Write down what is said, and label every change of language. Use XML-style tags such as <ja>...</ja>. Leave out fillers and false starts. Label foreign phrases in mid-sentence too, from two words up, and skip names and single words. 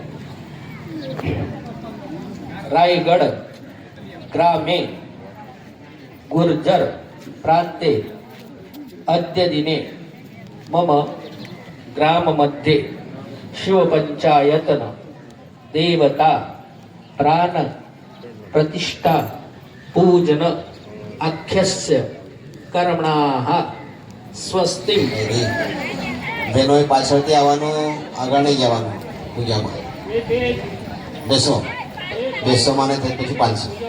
<sa>रायगढ़ ग्रामे गुर्जर प्रांते अद्य दिने मम ग्राम मध्ये शिवपंचायतन देवता प्राण प्रतिष्ठा पूजन आख्यस्य कर्मणाः स्वस्ति.</sa> <gu>બહેનોએ પાછળથી આવવાનું, આગળ નહીં જવાનું પૂજામાં. બેસો બેસો માને થઈ પછી 500.</gu>